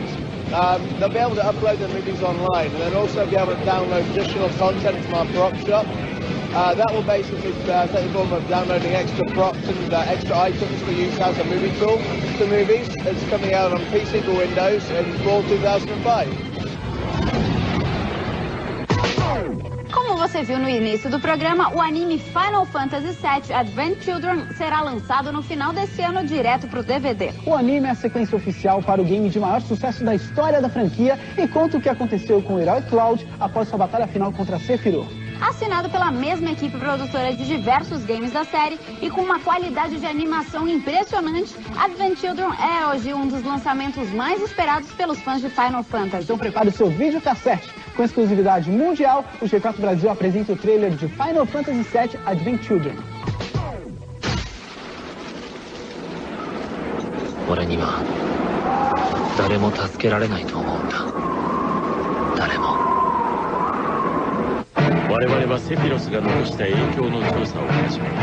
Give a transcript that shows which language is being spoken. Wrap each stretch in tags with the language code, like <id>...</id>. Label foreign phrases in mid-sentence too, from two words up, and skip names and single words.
<en>They'll be able to upload their movies online and then also be able to download additional content from our prop shop. That will basically take the form of downloading extra props and extra items for use as a movie tool for movies. It's coming out on PC for Windows in fall 2005.</en> <pt>você viu no início do programa, o anime Final Fantasy VII Advent Children será lançado no final desse ano direto para o DVD. O anime é a sequência oficial para o game de maior sucesso da história da franquia e conta o que aconteceu com o herói Cloud após sua batalha final contra Sephiroth. Assinado pela mesma equipe produtora de diversos games da série e com uma qualidade de animação impressionante, Advent Children é hoje um dos lançamentos mais esperados pelos fãs de Final Fantasy. Então prepare o seu videocassete. Com exclusividade mundial, o G4 Brasil apresenta o trailer de Final Fantasy VII Advent Children.</pt> <ja>俺には誰も助けられないと思うんだ。誰も。我々はセフィロスが残した影響の調査を始める。</ja>